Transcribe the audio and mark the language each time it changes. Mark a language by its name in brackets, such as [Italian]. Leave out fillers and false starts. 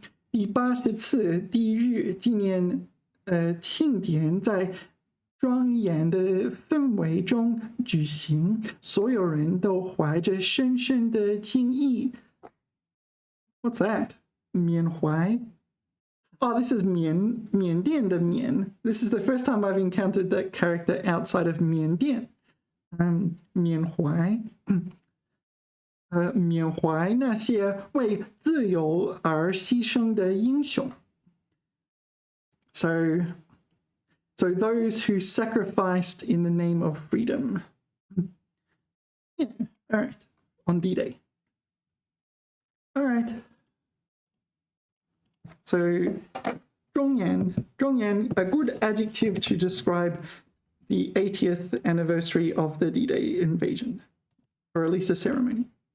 [Chinese] 第80次地日纪念庆典在庄严的氛围中举行，所有人都怀着深深的敬意。 [English] What's that? 缅怀。 Oh, this is 缅甸的缅. This is the first time I've encountered that character outside of 缅甸. [Chinese] 缅怀。缅怀那些为自由而牺牲的英雄。 [English] So those who sacrificed in the name of freedom. Yeah, all right, on D-Day. All right. So 庄严, a good adjective to describe the 80th anniversary of the D-Day invasion, or at least a ceremony.